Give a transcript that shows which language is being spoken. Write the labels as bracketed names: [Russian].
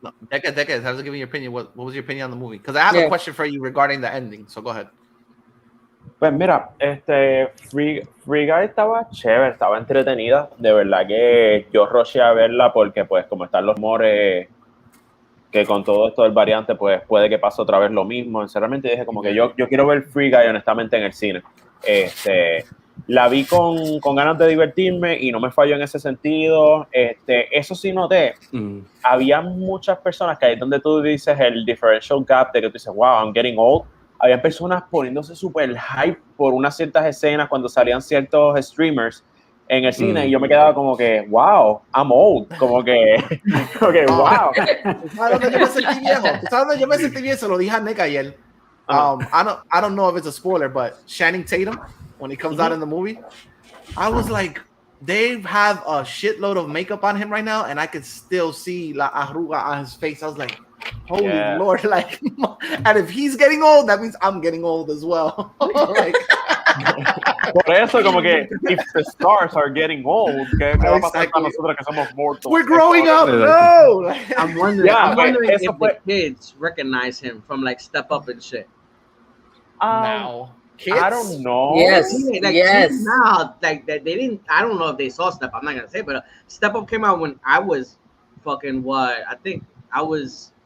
[English] Decade, how's it giving your opinion? What was your opinion on the movie? Because I have a question for you regarding the ending, so go ahead. [Spanish] Pues mira, Free Guy estaba chévere, estaba entretenida. De verdad que yo rusheé a verla porque, pues, como están los rumores que con todo esto del variante, pues, puede que pase otra vez lo mismo. Sinceramente dije como que yo quiero ver Free Guy, honestamente, en el cine. La vi con ganas de divertirme y no me falló en ese sentido. Eso sí noté. Había muchas personas que ahí es donde tú dices el [English] differential gap [Spanish] de que tú dices, wow, [English] I'm getting old. [Spanish] Había personas poniéndose súper hype por unas ciertas escenas cuando salían ciertos streamers en el cine y yo me quedaba como que, wow, [English] I'm old. [Spanish] Como que wow. ¿Sabes dónde yo me sentí viejo? ¿Sabes dónde yo me sentí viejo? Se lo dije a Nick ayer. [English] I don't know if it's a spoiler, but Channing Tatum, when he comes out in the movie, I was like, they have a shitload of makeup on him right now, and I could still see [Spanish] la arruga [English] on his face. I was like, holy Lord, like, and if he's getting old, that means I'm getting old as well. Like, [Spanish] por eso, como que, [English] if the stars are getting old, [Spanish] ¿qué va a pasar con nosotros que somos [English] mortals? We're growing up, no! I'm wondering if the kids recognize him from, like, Step Up and shit. Now. Kids? I don't know. Yes, like, yes. Now, like, they didn't, I don't know if they saw Step Up, I'm not going to say, but Step Up came out when I was fucking, what, I think I was...